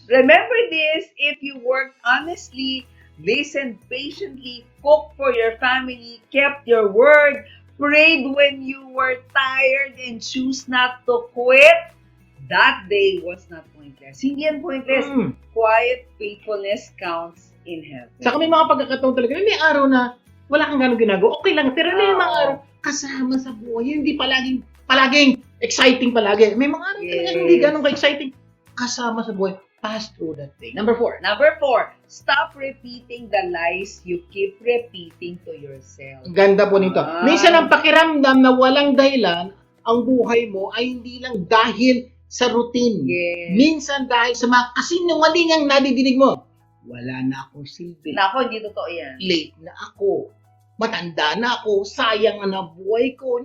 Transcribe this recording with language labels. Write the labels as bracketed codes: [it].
[en] Remember this, if you worked honestly, listened patiently, cooked for your family, kept your word, prayed when you were tired, and choose not to quit, that day was not pointless. [tl] Hindi yan pointless. [en] Quiet faithfulness counts in heaven. [tl] Saka may mga pagkakataon talaga, may araw na wala kang ganong ginagawa, okay lang, pero may mga araw kasama sa buhay, hindi palaging exciting palagi. May mga araw talaga hindi ganong ka-exciting kasama sa buhay. [en] Pass through that thing. Number 4. Number 4, stop repeating the lies you keep repeating to yourself. [tl] Ang ganda po nito. Minsan ang pakiramdam na walang dahilan, ang buhay mo ay hindi lang dahil sa routine. [en] Yes. [tl] Minsan dahil sa mga kasinungaling ang nadidinig mo. Wala na akong silbi. Nako, hindi totoo yan. Late na ako. Matanda na ako. Sayang na buhay ko.